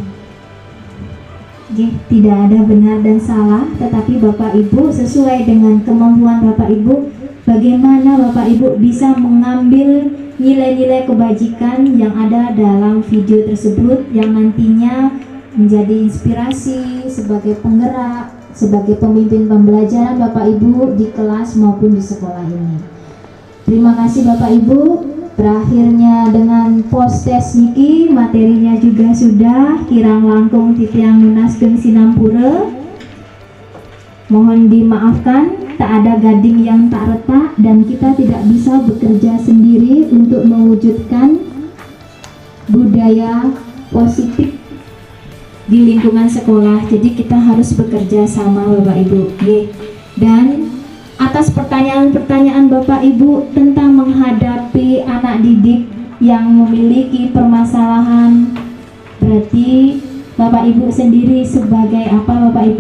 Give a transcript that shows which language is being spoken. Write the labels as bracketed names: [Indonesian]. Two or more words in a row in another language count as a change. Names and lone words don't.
[Indonesian] Oke, tidak ada benar dan salah, tetapi Bapak Ibu sesuai dengan kemampuan Bapak Ibu, bagaimana Bapak Ibu bisa mengambil nilai-nilai kebajikan yang ada dalam video tersebut yang nantinya menjadi inspirasi sebagai penggerak, sebagai pemimpin pembelajaran Bapak Ibu di kelas maupun di sekolah ini. Terima kasih Bapak Ibu. Berakhirnya dengan postes niki, materinya juga sudah [Balinese] kirang langkung titiang lunaskeun sinampura. [Indonesian] Mohon dimaafkan, tak ada gading yang tak retak dan kita tidak bisa bekerja sendiri untuk mewujudkan budaya positif di lingkungan sekolah. Jadi kita harus bekerja sama Bapak Ibu. Dan atas pertanyaan-pertanyaan Bapak Ibu tentang menghadapi anak didik yang memiliki permasalahan, berarti Bapak Ibu sendiri sebagai apa Bapak Ibu?